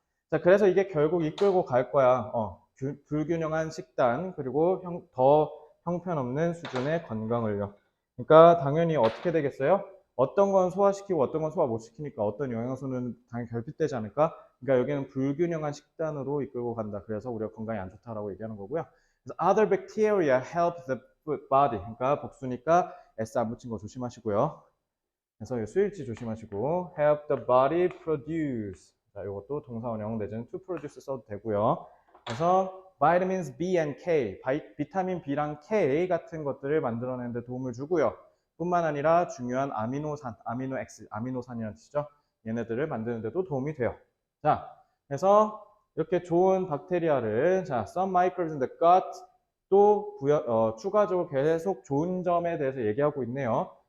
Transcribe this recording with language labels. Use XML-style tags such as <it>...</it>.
<ko>자, 그래서 이게 결국 이끌고 갈 거야. 불균형한 식단 그리고 더 형편없는 수준의 건강을요. 그러니까 당연히 어떻게 되겠어요? 어떤 건 소화시키고 어떤 건 소화 못 시키니까 어떤 영양소는 당연히 결핍되지 않을까? 그러니까 여기는 불균형한 식단으로 이끌고 간다. 그래서 우리가 건강에 안 좋다라고 얘기하는 거고요.</ko> <en>그래서 other bacteria help the body.</en> <ko>그러니까 복수니까 S 안 붙인 거 조심하시고요. 그래서 수일치 조심하시고</ko> <en>help the body produce.</en> <ko>자, 이것도 동사원형 내지는</ko> <en>to produce</en> <ko>써도 되고요. 그래서</ko> <en>vitamins B and K,</en> <ko>비타민 B랑 K 같은 것들을 만들어내는 데 도움을 주고요. 뿐만 아니라 중요한 아미노산, 아미노산이라는 뜻이죠. 얘네들을 만드는 데도 도움이 돼요. 자, 그래서 이렇게 좋은 박테리아를 자,</ko> <en>some microbes in the gut</en> <ko>또 추가적으로 계속 좋은 점에 대해서 얘기하고 있네요.</ko>